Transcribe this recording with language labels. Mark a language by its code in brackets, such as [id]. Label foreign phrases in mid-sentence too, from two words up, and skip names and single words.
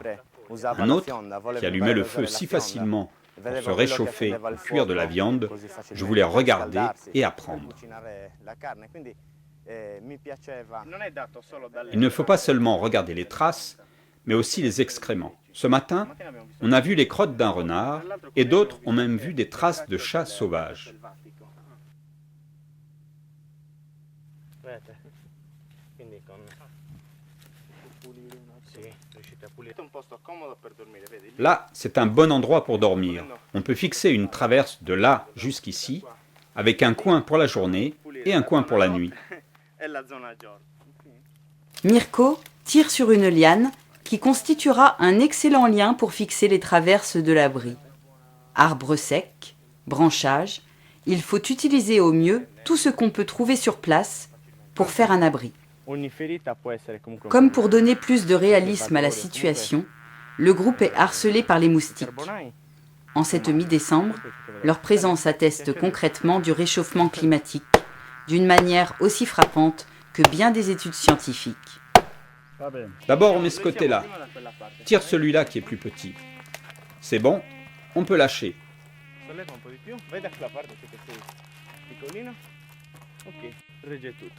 [fr] Un autre qui allumait le feu si facilement pour se réchauffer ou cuire de la viande, je voulais regarder et apprendre. Il ne faut pas seulement regarder les traces, mais aussi les excréments. Ce matin, on a vu les crottes d'un renard et d'autres ont même vu des traces de chats sauvages. [it] Vedete? Quindi con sì, riuscite a pulire. È un posto comodo per dormire, vedi? [fr] Là, c'est un bon endroit pour dormir. On peut fixer une traverse de là jusqu'ici, avec un coin pour la journée et un coin pour la nuit. [it] È la zona giorno. [fr] Mirko tire sur une liane qui constituera un excellent lien pour fixer les traverses de l'abri. Arbres secs, branchages, il faut utiliser au mieux tout ce qu'on peut trouver sur place pour faire un abri. [it] Ogni ferita può essere comunque un [fr] Comme [it] problema. [fr] pour donner plus de réalisme à la situation, le groupe est harcelé par les moustiques. [it] Carbonai? [fr] En cette mi-décembre, leur présence atteste concrètement du réchauffement climatique, d'une manière aussi frappante que bien des études scientifiques. D'abord, on met ce côté-là. Tire celui-là qui est plus petit. C'est bon, on peut lâcher. [it] Solleva un po' di più. Vai da quella parte che sei piccolino. Ok, regge tutto.